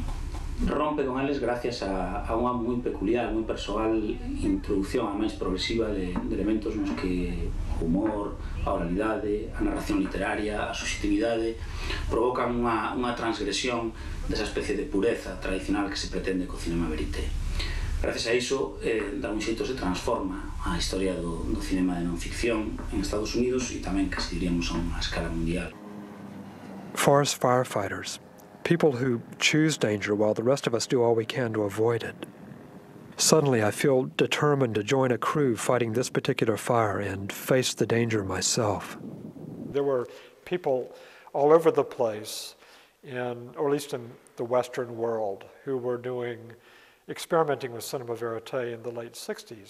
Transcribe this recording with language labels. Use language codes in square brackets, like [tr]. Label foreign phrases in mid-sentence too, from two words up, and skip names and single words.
[gl] Rompe con eles gracias a unha moi peculiar, moi persoal introducción a máis progresiva de elementos nos que o humor, a oralidade, a narración literaria, a subjetividade provocan unha transgresión desa especie de pureza tradicional que se pretende co cinema verité. Gracias a iso, de algún xeito se transforma a historia do cinema de non ficción en Estados Unidos e tamén, casi diríamos, a unha escala mundial. [en] Forest firefighters. People who choose danger while the rest of us do all we can to avoid it. Suddenly, I feel determined to join a crew fighting this particular fire and face the danger myself. There were people all over the place, or at least in the Western world, who were experimenting with cinema verite in the late 60s.